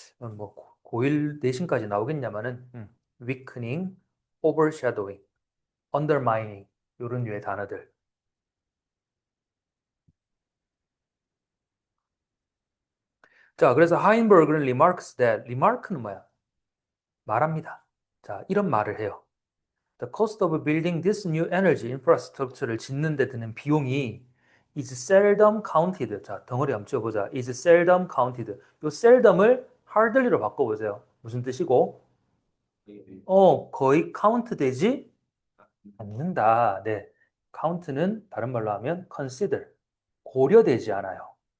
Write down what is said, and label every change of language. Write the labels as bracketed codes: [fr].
[ko] 뭐, 고1 내신까지 나오겠냐마는, weakening, overshadowing, undermining, 요런 류의 단어들. 자, 그래서 하인버그는 [en] remarks that, [ko] remark는 뭐야? 말합니다. 자, 이런 말을 해요. [en] The cost of building this new energy infrastructure [ko] 를 짓는 데 드는 비용이 [en] is seldom counted. [ko] 자, 덩어리 한번 지어보자. [en] is seldom counted. [ko] 요 seldom을 hardly로 바꿔보세요. 무슨 뜻이고? 거의 카운트 되지 않는다. 네. count는 다른 말로 하면 consider. 고려되지 않아요.